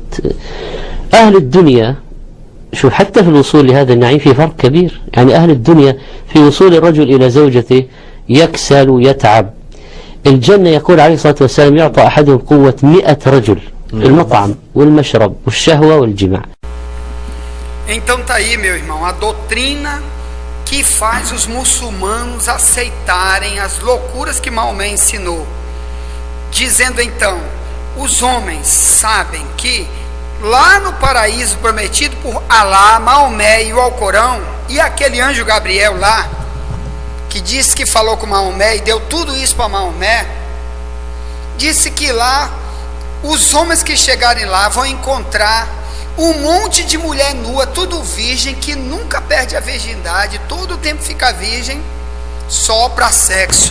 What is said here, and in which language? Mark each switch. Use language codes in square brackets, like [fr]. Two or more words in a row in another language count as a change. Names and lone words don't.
[ar] أهل الدنيا شوف حتى في الوصول لهذا النعيم في فرق كبير، يعني أهل الدنيا في وصول الرجل إلى زوجته يكسل ويتعب. الجنة يقول عليه الصلاة والسلام يعطى أحدهم قوة 100 رجل في المطعم والمشرب والشهوة والجماع. [pt] Então tá aí, meu irmão, a doutrina que faz os muçulmanos aceitarem as loucuras que Maomé ensinou, dizendo então, os homens sabem que lá no paraíso prometido por Alá, Maomé e o Alcorão, e aquele anjo Gabriel lá, que disse que falou com Maomé e deu tudo isso para Maomé, disse que lá, os homens que chegarem lá vão encontrar um monte de mulher nua, tudo virgem, que nunca perde a virgindade, todo o tempo fica virgem, só para sexo.